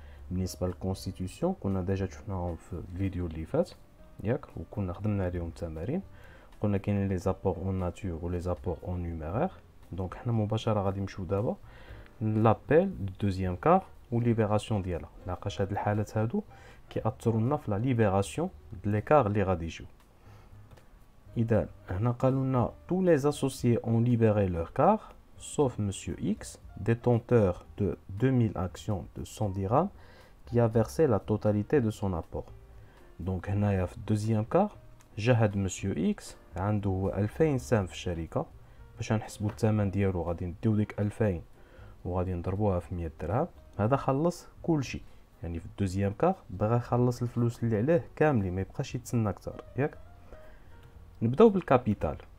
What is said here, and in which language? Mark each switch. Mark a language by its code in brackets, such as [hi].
[ar] بالنسبه للكونستيتيسيون كنا ديجا شفناهم في الفيديو اللي فات ياك، وكنا خدمنا عليهم تمارين. قلنا كاينين لي زابور اون ناتور و لي زابور اون نيميرير. دونك حنا مباشره غادي نمشيو دابا لابيل دو دوزيام كار و ليبراسيون ديالها، لاقاش هاد الحالات هادو كيأثروا لنا في لا ليبراسيون د لي كار اللي غادي يجيو. اذا هنا قالوا لنا [fr] tous les associés ont libéré leur quart sauf monsieur X détenteur de 2000 actions de 100 dirhams qui a versé la totalité de son apport. [ar] Donc هنايا في الدوزيام كار جهد مسيو اكس عنده هو 2000 سهم في الشركه. باش نحسبوا الثمن ديالو غادي نديو ديك 2000 وغادي نضربوها في 100 درهم. هذا خلص كلشي، يعني في الدوزيام كار بغى يخلص الفلوس اللي عليه كاملين، ما يبقاش يتسنى اكثر ياك. نبداو بالكابيتال.